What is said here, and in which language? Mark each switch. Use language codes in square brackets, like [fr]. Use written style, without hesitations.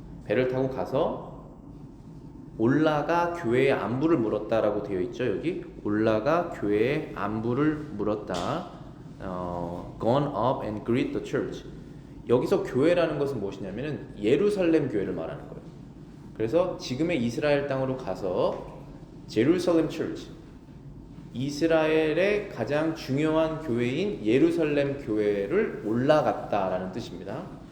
[ko] 배를 타고 가서 올라가 교회의 안부를 물었다라고 되어 있죠. 여기 올라가 교회의 안부를 물었다. [en] Gone up and greet the church. [ko] 여기서 교회라는 것은 무엇이냐면은 예루살렘 교회를 말하는 거예요. 그래서 지금의 이스라엘 땅으로 가서 제루살렘 처치, 이스라엘의 가장 중요한 교회인 예루살렘 교회를 올라갔다라는 뜻입니다.